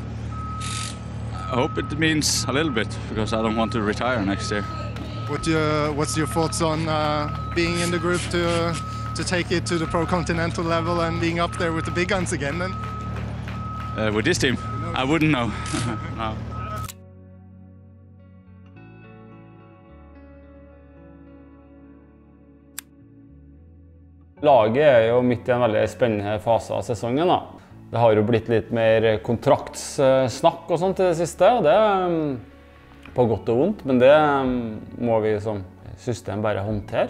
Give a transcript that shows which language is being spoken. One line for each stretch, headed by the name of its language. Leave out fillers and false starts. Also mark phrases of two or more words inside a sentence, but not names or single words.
English: I hope it means a little bit, because I don't want to retire next year. What's your thoughts on being in the group to take it to the Pro Continental level and being up there with the big guns again then? With this team? I wouldn't know. No.
Norwegian: Laget er jo midt i en veldig spennende fase av sesongen. Det har jo blitt litt mer kontraktssnakk og sånt i det siste, og det er på godt og vondt, men det må vi som system bare håndtere.